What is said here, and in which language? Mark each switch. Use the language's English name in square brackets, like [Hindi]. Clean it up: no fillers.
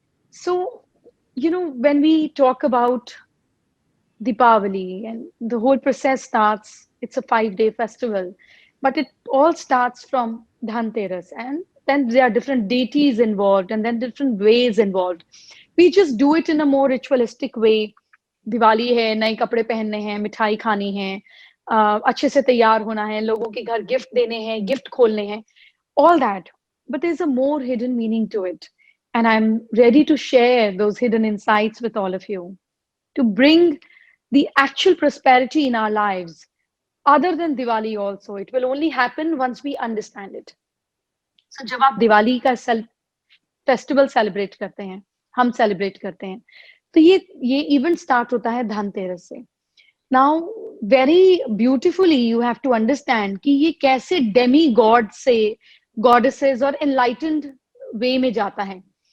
[English] So when we talk about Deepavali and the whole process starts, it's a 5-day festival, but it all starts from Dhanteras, and then there are different deities involved and then different ways involved. We just do it in a more ritualistic way. [Hindi] Diwali है, नए कपड़े पहनने हैं, मिठाई खानी है, अच्छे से तैयार होना है, लोगों के घर गिफ्ट देने हैं, गिफ्ट खोलने हैं, [English] all that. But there's a more hidden meaning to it. And I'm ready to share those hidden insights with all of you to bring the actual prosperity in our lives. Other than Diwali also, it will only happen once we understand it. [Hindi] So जब आप दिवाली का festival celebrate करते हैं, हम celebrate करते हैं, तो ये इवेंट स्टार्ट होता है धनतेरस से. [English] now very beautifully you have to understand [Hindi] कि ये कैसे डेमी गॉड से गॉडेसेस और एनलाइटेंड वे में जाता है.